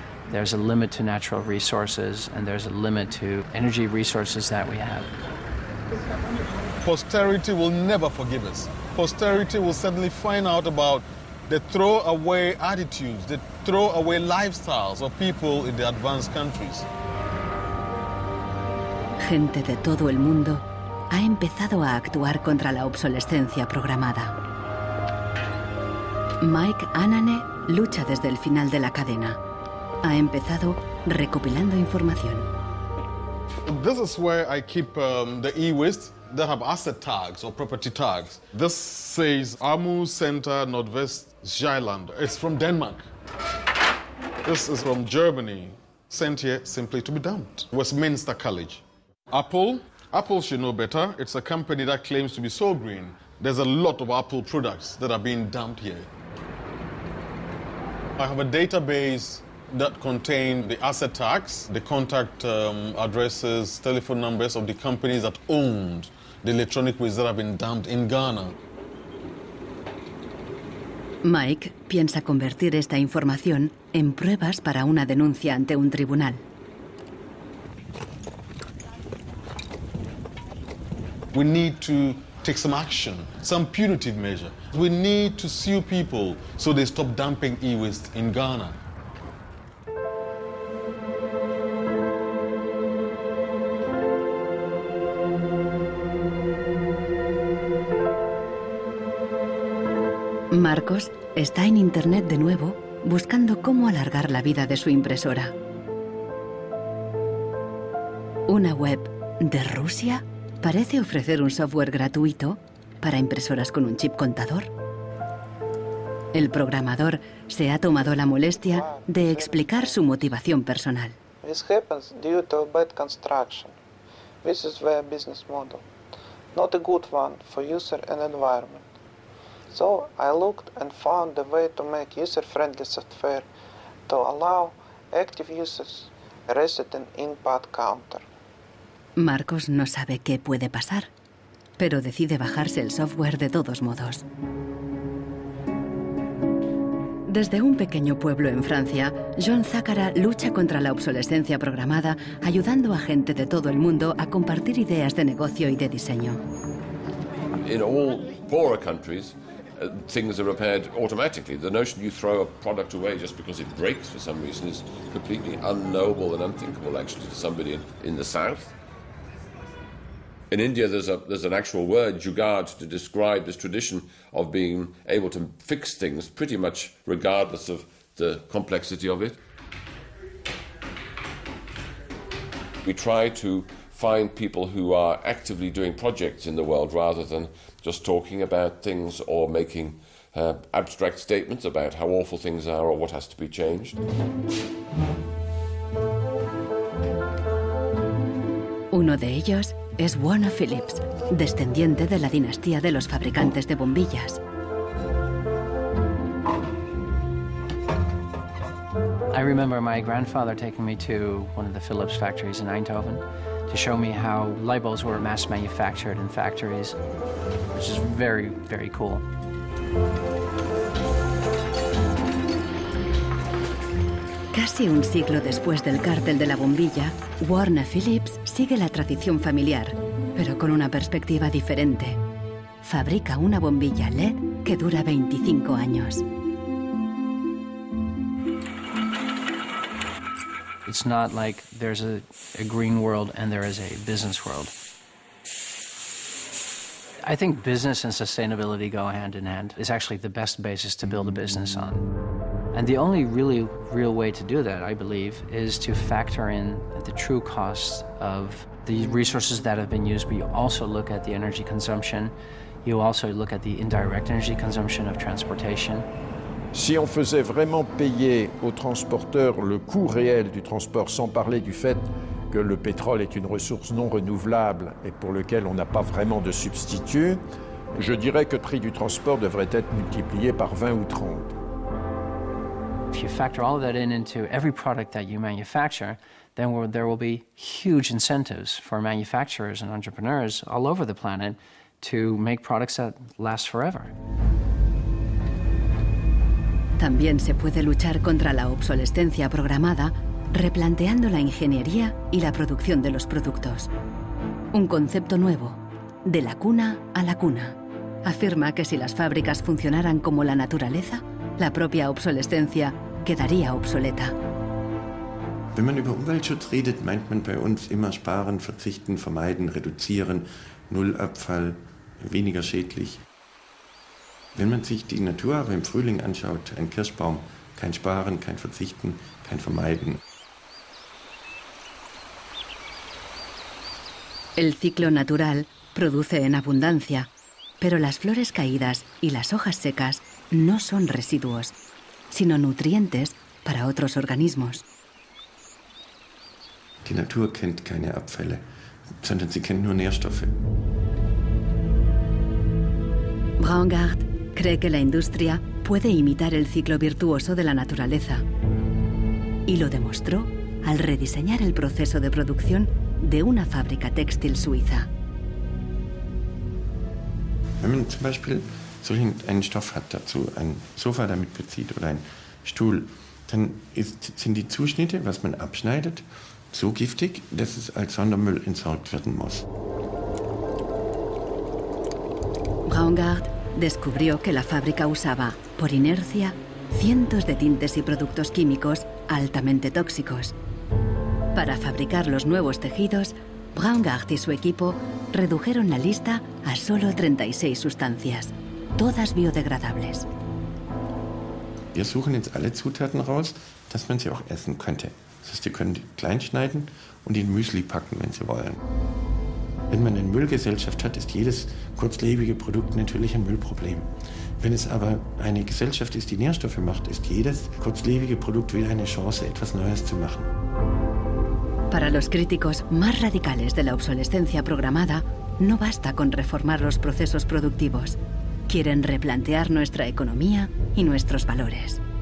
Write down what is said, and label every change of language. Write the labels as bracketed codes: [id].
[en] There's a limit to natural resources, and there's a limit to energy resources that we have. Posterity will never forgive us. Posterity will suddenly find out about the throwaway attitudes, the throwaway lifestyles of people in the advanced countries. [es] Gente de todo el mundo ha empezado a actuar contra la obsolescencia programada. Mike Anane lucha desde el final de la cadena. Ha empezado recopilando información. [en] This is where I keep the e-waste that have asset tags or property tags. This says Amu Center Nordwest Zeeland. It's from Denmark. This is from Germany, sent here simply to be dumped. Westminster College. Apple should know better. It's a company that claims to be so green. There's a lot of Apple products that are being dumped here. I have a database that contain the asset tags, the contact addresses, telephone numbers of the companies that owned the electronic waste that have been dumped in Ghana. [es] Mike piensa convertir esta información en pruebas para una denuncia ante un tribunal. [en] We need to take some action, some punitive measure. We need to sue people so they stop dumping e-waste in Ghana. [es] Marcos está en Internet de nuevo buscando cómo alargar la vida de su impresora. Una web de Rusia parece ofrecer un software gratuito para impresoras con un chip contador. El programador se ha tomado la molestia de explicar su motivación personal. [en] This happens due to bad construction. This is their business model. Not a good one for user and environment. So I looked and found a way to make user-friendly software to allow active users reset an input counter. [es] Marcos no sabe qué puede pasar, pero decide bajarse el software de todos modos. Desde un pequeño pueblo en Francia, John Zácara lucha contra la obsolescencia programada, ayudando a gente de todo el mundo a compartir ideas de negocio y de diseño. [en] In all poorer countries, things are repaired automatically. The notion you throw a product away just because it breaks for some reason is completely unknowable and unthinkable, actually, to somebody in the south. In India, there's an actual word, jugaad, to describe this tradition of being able to fix things pretty much regardless of the complexity of it. We try to find people who are actively doing projects in the world rather than just talking about things or making abstract statements about how awful things are or what has to be changed. [es] Uno de ellos es Warner Phillips, descendiente de la dinastía de los fabricantes de bombillas. [en] I remember my grandfather taking me to one of the Philips factories in Eindhoven to show me how light bulbs were mass manufactured in factories, which is very, very cool. [es] Casi un siglo después del cártel de la bombilla, Warner Phillips sigue la tradición familiar, pero con una perspectiva diferente. Fabrica una bombilla LED que dura 25 años. [en] It's not like there's a green world and there is a business world. I think business and sustainability go hand in hand. It's actually the best basis to build a business on. And the only really real way to do that, I believe, is to factor in the true costs of the resources that have been used, but you also look at the energy consumption. You also look at the indirect energy consumption of transportation. [fr] Si on faisait vraiment payer aux transporteurs le coût réel du transport, sans parler du fait que le pétrole est une ressource non renouvelable et pour lequel on n'a pas vraiment de substitut, je dirais que le prix du transport devrait être multiplié par 20 ou 30. [en] If you factor all of that into every product that you manufacture, then there will be huge incentives for manufacturers and entrepreneurs all over the planet to make products that last forever. [es] También se puede luchar contra la obsolescencia programada replanteando la ingeniería y la producción de los productos. Un concepto nuevo, de la cuna a la cuna. Afirma que si las fábricas funcionaran como la naturaleza, la propia obsolescencia quedaría obsoleta. [de] Wenn man über Umweltschutz redet, meint man bei uns immer sparen, verzichten, vermeiden, reduzieren, Nullabfall, weniger schädlich. Wenn man sich die Natur aber im Frühling anschaut, ein Kirschbaum, kein Sparen, kein Verzichten, kein Vermeiden. [es] El ciclo natural produce en abundancia, pero las flores caídas y las hojas secas no son residuos, sino nutrientes para otros organismos. [de] Die Natur kennt keine Abfälle, sondern sie kennt nur Nährstoffe. [es] Braungart cree que la industria puede imitar el ciclo virtuoso de la naturaleza. Y lo demostró al rediseñar el proceso de producción de una fábrica textil suiza. [de] Wenn man zum Beispiel einen Stoff hat, dazu ein Sofa damit bezieht oder ein Stuhl, dann sind die Zuschnitte, was man abschneidet, so giftig, dass es als Sondermüll entsorgt werden muss. [es] Braungart descubrió que la fábrica usaba, por inercia, cientos de tintes y productos químicos altamente tóxicos. Para fabricar los nuevos tejidos, Braungart y su equipo redujeron la lista a solo 36 sustancias, todas biodegradables. [de] Wir suchen jetzt alle Zutaten raus, dass man sie auch essen könnte. Das heißt, Sie können die klein schneiden und in Müsli packen, wenn Sie wollen. Wenn man eine Müllgesellschaft hat, ist jedes kurzlebige Produkt natürlich ein Müllproblem. Wenn es aber eine Gesellschaft ist, die Nährstoffe macht, ist jedes kurzlebige Produkt wieder eine Chance, etwas Neues zu machen. [es] Para los críticos más radicales de la obsolescencia programada, no basta con reformar los procesos productivos. Quieren replantear nuestra economía y nuestros valores.